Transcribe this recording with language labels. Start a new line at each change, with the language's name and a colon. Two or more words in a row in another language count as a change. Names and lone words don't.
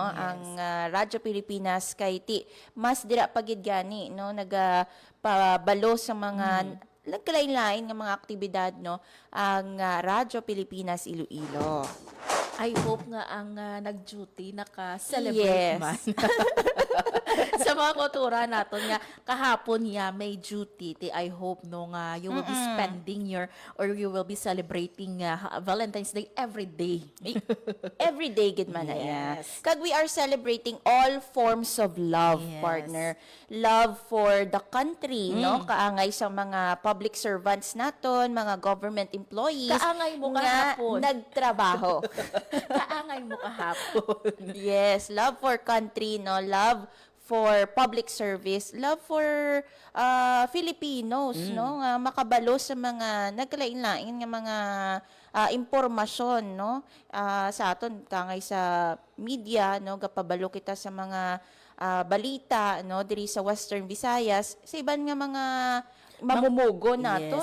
Hiligaynon: Ang Radyo Pilipinas kay ti mas dira pagid gani, no, nagapabalo sa mga nagkalain-lain nga mga aktibidad, no, ang Radyo Pilipinas Iloilo.
English: I hope
Hiligaynon: nga ang nag-duty naka-celebrate man. Sa mga kultura natin nga, kahapon niya may duty.
English: I hope
Hiligaynon: no nga
English: you will be spending your or you will be celebrating Valentine's Day every day. Every day
Hiligaynon: gid man na
English: Yes. kag we are celebrating all forms of love, Yes. partner. Love for the country,
Hiligaynon: no, kaangay sa mga
English: public servants
Hiligaynon: naton, mga
English: government employees
Hiligaynon: Kaangay mo nga kahapon. nagtrabaho. Kaangay mo kahapon.
English: Yes, love for country, no, love for public service, love for Filipinos,
Hiligaynon: no, nga makabalo sa mga nagkalain-lain nga mga impormasyon, no, sa aton kangay sa media, no, gapabalo kita sa mga balita, no, diri sa Western Visayas, sa iban nga mga mamumugo naton.